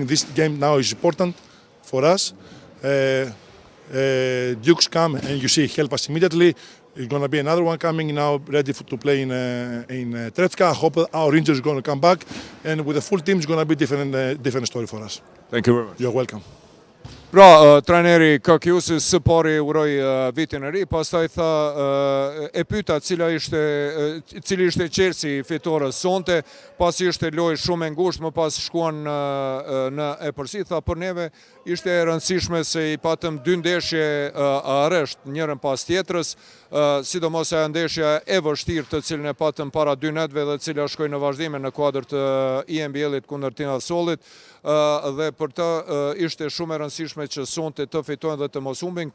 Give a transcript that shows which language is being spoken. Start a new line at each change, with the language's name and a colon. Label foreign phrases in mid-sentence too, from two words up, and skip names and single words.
English: This game now is important for us. Dukes come and you see help us immediately. It's going to be another one coming now, ready to play in Trefka. I hope our Rangers are going to come back, and with the full team, it's going to be different story for us. Thank you very much. You're welcome.
Albanian: Pra, trajneri Kakiusis së pari uroi vitin e ri, pastaj tha e pyeta cili ishte qersi i fitores sonte, pasi ishte lojë shumë e ngushtë, më pas shkuan në epërsi, tha për neve ishte e rëndësishme se i patëm 2 ndeshje aresht, njërën pas tjetrës, sidomos ajo ndeshja e vështirë të cilën e patëm para 2 netëve dhe cila shkoi në vazhdime në kuadër të IMBL-it kundër Tirasollit, dhe për të ishte shumë e rëndësishme që sonte të fitojnë dhe të mos humbin.